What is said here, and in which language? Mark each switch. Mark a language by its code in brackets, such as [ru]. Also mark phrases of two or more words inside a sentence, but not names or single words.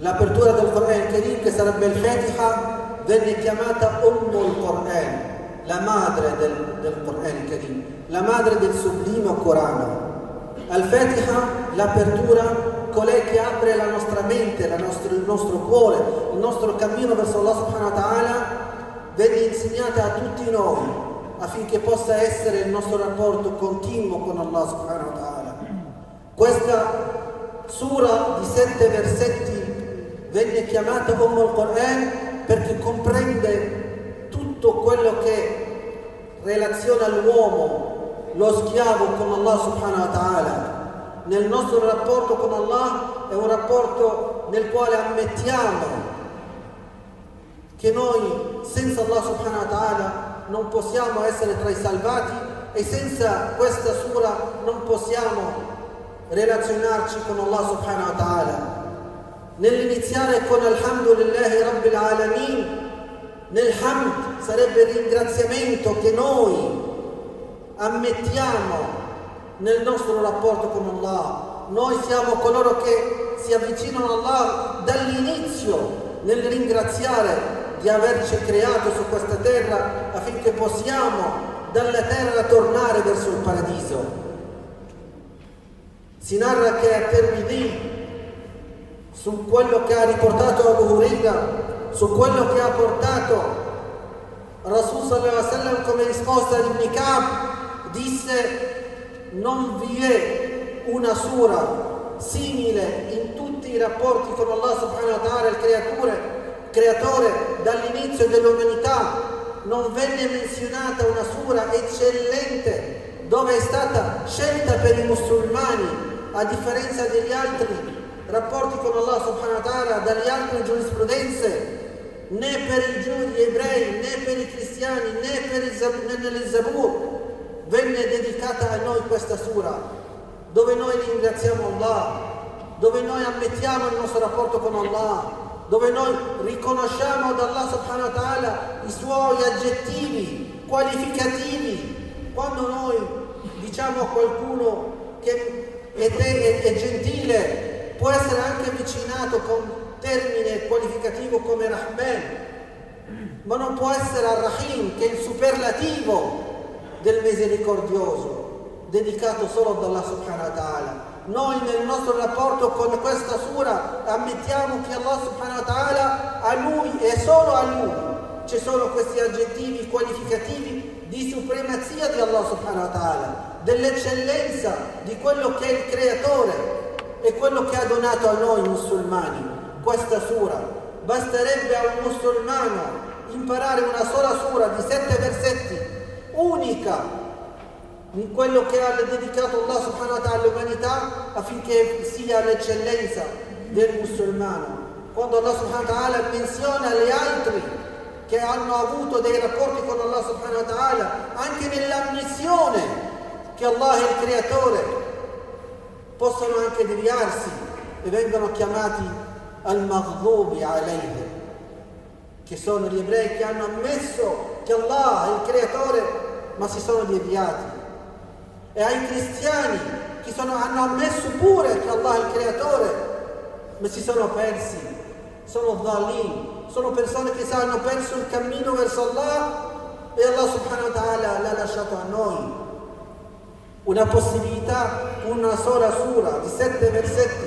[it] L'apertura del Quran Karim, che sarebbe il Fatiha, venne chiamata Ummul Quran, la madre del Quran Karim, la madre del sublime Corano. Al-Fatiha, l'apertura, colei che apre la nostra mente, il nostro cuore, il nostro cammino verso Allah [ar] سبحانه وتعالى, [it] venne insegnata a tutti noi affinché possa essere il nostro rapporto continuo con Allah [ar] سبحانه وتعالى. [it] Questa sura di 7 versetti venne chiamata Ummul Quran perché comprende tutto quello che relaziona l'uomo, lo schiavo, con Allah [ar] سبحانه وتعالى. [it] Nel nostro rapporto con Allah è un rapporto nel quale ammettiamo che noi senza Allah [ar] سبحانه وتعالى [it] non possiamo essere tra i salvati, e senza questa sura non possiamo relazionarci con Allah [ar] سبحانه وتعالى. [it] Nell'iniziare con [ar] الحمد لله رب العالمين, [it] nel Hamd sarebbe il ringraziamento che noi ammettiamo nel nostro rapporto con Allah. Noi siamo coloro che si avvicinano a Allah dall'inizio, nel ringraziare di averci creato su questa terra affinché possiamo dalla terra tornare verso il paradiso. Si narra che a Tirmidhi, su quello che ha riportato Abu Huraira, su quello che ha portato Rasul [ar] صلى الله عليه وسلم [it] come risposta di Ibn Ka'b, disse: non vi è una sura simile in tutti i rapporti con Allah [ar] سبحانه وتعالى, [it] il creatore, dall'inizio dell'umanità. Non venne menzionata una sura eccellente dove è stata scelta per i musulmani, a differenza degli altri rapporti con Allah [ar] سبحانه وتعالى, [it] dalle altre giurisprudenze, né per gli ebrei, né per i cristiani, né nel Zabur venne dedicata a noi questa sura, dove noi ringraziamo Allah, dove noi ammettiamo il nostro rapporto con Allah, dove noi riconosciamo ad Allah [ar] سبحانه وتعالى [it] i suoi aggettivi qualificativi. Quando noi diciamo a qualcuno che è gentile, può essere anche avvicinato con termine qualificativo come Rahman, ma non può essere Ar-Rahim, che è il superlativo del misericordioso, dedicato solo ad Allah [ar] سبحانه وتعالى. [it] Noi nel nostro rapporto con questa sura ammettiamo che Allah [ar] سبحانه وتعالى, [it] a Lui e solo a Lui ci sono questi aggettivi qualificativi di supremazia di Allah [ar] سبحانه وتعالى, [it] dell'eccellenza di quello che è il creatore e quello che ha donato a noi musulmani questa sura. Basterebbe a un musulmano imparare una sola sura di 7 versetti, unica in quello che ha dedicato Allah [ar] سبحانه وتعالى [it] all'umanità, affinché sia l'eccellenza del musulmano. Quando Allah [ar] سبحانه وتعالى [it] menziona gli altri che hanno avuto dei rapporti con Allah [ar] سبحانه وتعالى, [it] anche nell'ammissione che Allah è il creatore, possono anche deviarsi e vengono chiamati [ar] المغضوب عليهم, [it] che sono gli ebrei che hanno ammesso che Allah è il creatore ma si sono deviati, e ai cristiani che hanno ammesso pure che Allah è il creatore ma si sono persi, sono dhalim, sono persone che hanno perso il cammino verso Allah, e Allah [ar] سبحانه وتعالى [it] l'ha lasciato a noi una possibilità, una sola sura di 7 versetti.